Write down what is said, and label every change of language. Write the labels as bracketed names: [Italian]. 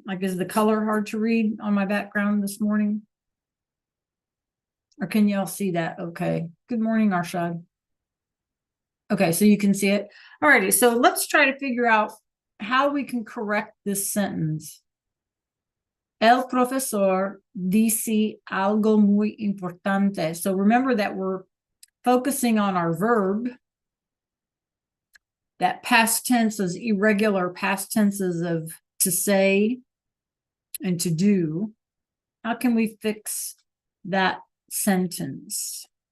[English] Like, is the color hard to read on my background this morning? Or can y'all see that? Okay. Good morning, Arshad. Okay, so you can see it. Alrighty, so let's try to figure out how we can correct this sentence. [Spanish] El profesor dice algo muy importante. [English] So remember that we're focusing on our verb. That past tense is irregular past tenses of to say and to do. How can we fix that sentence?